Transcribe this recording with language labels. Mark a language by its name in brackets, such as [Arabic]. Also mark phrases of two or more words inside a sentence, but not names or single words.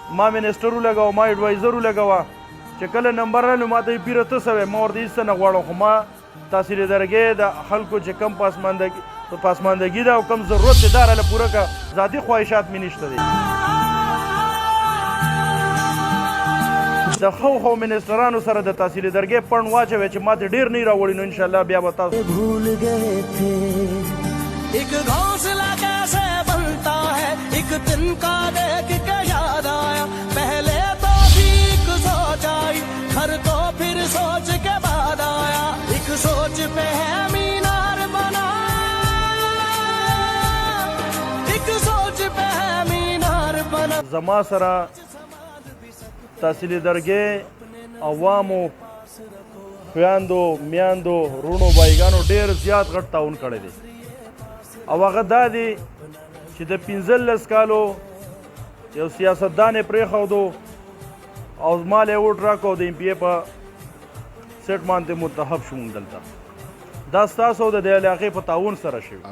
[Pashto] ما منسټر ولګاوه ما ایډوایزر ولګاوه چې کله نمبر رالو ما ته یې پیره ته څه وی ما ورته هېڅ څه نه غواړم خو ما تحصیل درګې د خلکو چې کم پاسماندګي ده او کم ضرورت دی دا راله پوره کړه ذاتي خواهشات مې نشته دی د ښو منسټرانو سره د تحصیل درګې پڼ واچوئ چې ما ته ډېر نه راوړي نو انشاءالله بیا به تاسو [Urdu] بھول گئے تھے ایک گھونسلہ کیسے بنتا ہے ایک دن کا دیکھ کے یاد آیا پہلے تو ٹھیک سوچ آئی گھر تو پھر سوچ کے بعد آیا ایک سوچ پہ ہے مینار بنا ایک سوچ پہ ہے مینار بنا [Pashto] زما سره تحصیل درګې عوامو خویندو میاندو رونو بایګانو ډېر زیات غټ تعاون کړی دی او هغه دا دی چې د 15 کالو یو سیاستدان یې پرېښودو او ما له یې ووټ راکړو د ایم پی اې په سیټ باندې منتخب شو موږ دلته دا ستاسو د دې علاقې په تعاون سره